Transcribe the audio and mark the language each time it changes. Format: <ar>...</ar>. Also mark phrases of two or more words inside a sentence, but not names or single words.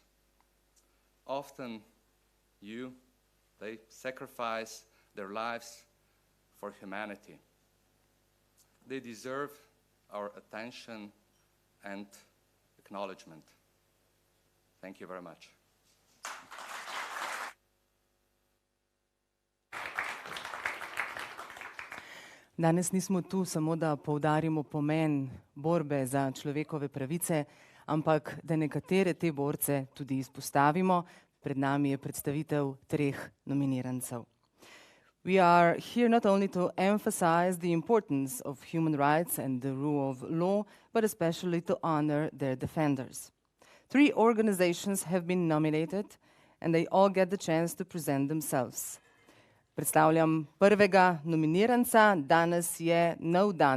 <en>Often they sacrifice their lives for humanity. They deserve our attention and acknowledgement. Thank you very much.</en> <sl>Danes nismo tu samo, da poudarimo pomen borbe za človekove pravice, ampak da nekatere te borce tudi izpostavimo. Pred nami je predstavitev 3 nominirancev.</sl> <en>We are here not only to emphasize the importance of human rights and the rule of law, but especially to honor their defenders. 3 organizations have been nominated and they all get the chance to present themselves.</en> <sl>Predstavljam prvega nominiranca. Danes je nov dan.</sl>